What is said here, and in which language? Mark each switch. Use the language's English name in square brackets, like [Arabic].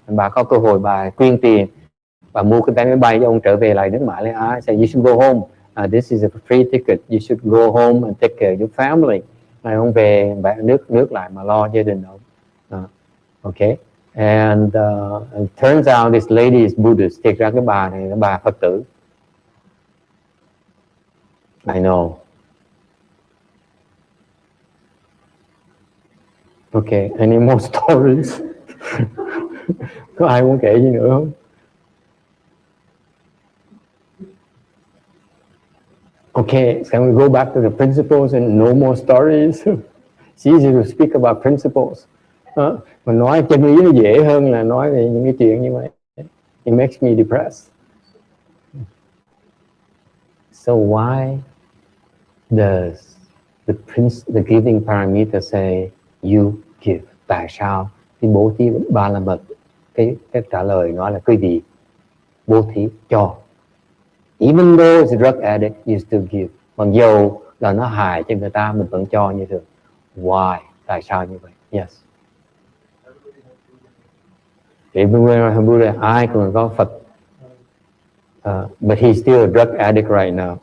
[Vietnamese] Bà có cơ hội bà quyên tiền, bà mua cái vé máy bay cho ông trở về lại nước Mã Lai Á. [English] Say you should go home. This is a free ticket. You should go home and take care of your family. [Vietnamese] Ông về nước lại mà lo gia đình ông. [English] Okay. And it turns out this lady is Buddhist. [Vietnamese] Thiệt ra cái bà này là bà Phật tử. [English] I know. Okay, any more stories? [Vietnamese] Có ai muốn kể gì nữa không? [English] Okay, can we go back to the principles and no more stories? It's easy to speak about principles. [Vietnamese] Mà nói chân lý nó dễ hơn là nói về những cái chuyện như vậy. [English] It makes me depressed. So why the giving paramita say you give. [Vietnamese] Tại sao cái bố thí ba la mật, cái trả lời nói là quý vị bố thí cho. [English] Even though it's a drug addict, you still give. [Vietnamese] Mặc dù là nó hại cho người ta, mình vẫn cho như thường. [English] Why? [Vietnamese] Tại sao như vậy? Yes. [English] Everywhere Buddha, [Vietnamese] ai cũng có Phật. [English] But he's still a drug addict right now.